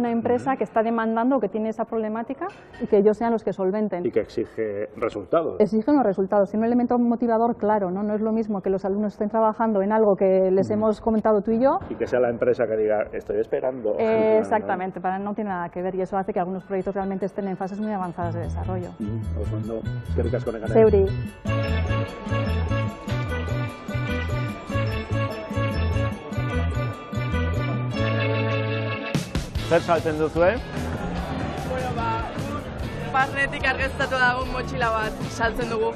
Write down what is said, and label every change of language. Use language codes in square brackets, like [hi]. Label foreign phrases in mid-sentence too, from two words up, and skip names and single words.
[es] Una empresa que está demandando o que tiene esa problemática y que ellos sean los que solventen. Y que exige resultados. Exigen los resultados, tiene un elemento motivador claro, ¿no? No es lo mismo que los alumnos estén trabajando en algo que les hemos comentado tú y yo. Y que sea la empresa que diga, estoy esperando. Exactamente, no tiene nada que ver y eso hace que algunos proyectos realmente estén en fases muy avanzadas de desarrollo. [eu] Eskerrik asko nekane. Zeuri. Zer saltzen duzue? Barnetik argaztatu dagoen motxila bat saltzen dugu.